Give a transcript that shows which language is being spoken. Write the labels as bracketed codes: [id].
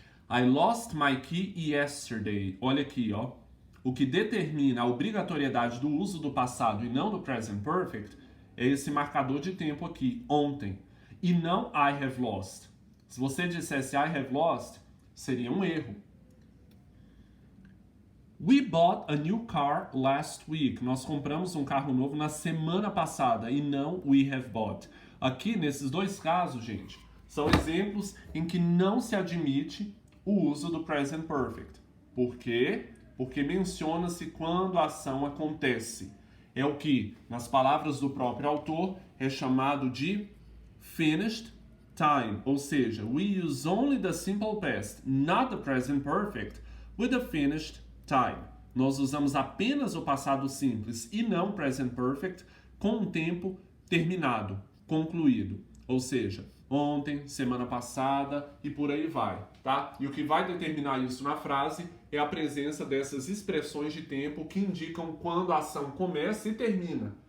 [en] I lost my key yesterday. [pt] Olha aqui, ó. O que determina a obrigatoriedade do uso do passado e não do present perfect é esse marcador de tempo aqui, ontem. E não [en] I have lost. [pt] Se você dissesse I have lost, seria um erro. [en] We bought a new car last week. [pt] Nós compramos um carro novo na semana passada e não [en] we have bought. [pt] Aqui, nesses dois casos, gente, são exemplos em que não se admite o uso do present perfect. Por quê? Porque menciona-se quando a ação acontece. É o que, nas palavras do próprio autor, é chamado de finished time. Ou seja, [en] we use only the simple past, not the present perfect, with the finished time. [pt] Nós usamos apenas o passado simples e não present perfect com um tempo terminado, concluído. Ou seja, ontem, semana passada e por aí vai, tá? E o que vai determinar isso na frase é a presença dessas expressões de tempo que indicam quando a ação começa e termina.